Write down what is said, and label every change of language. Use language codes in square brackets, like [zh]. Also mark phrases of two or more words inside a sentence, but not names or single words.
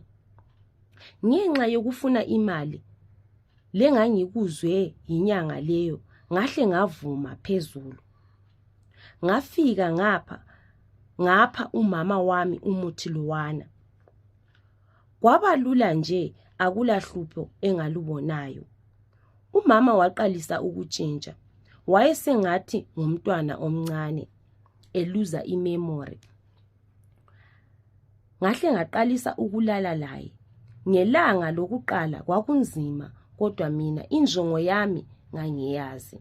[nd] Ngenxa yokufuna imali lengangikuzwe inyanga leyo ngahle ngavuma phezulu. Ngafika ngapha umama wami umuthi lowana. Kwabalula nje, akulahlupho engalubonayo. Umama waqalisa ukutshintsha. Wayesengathi ngumntwana omncane eluza imemory. Ngahle ngaqalisa ukulala laye. Ngelanga lokuqala kwakunzima kodwa mina injongo yami ngangiyazi.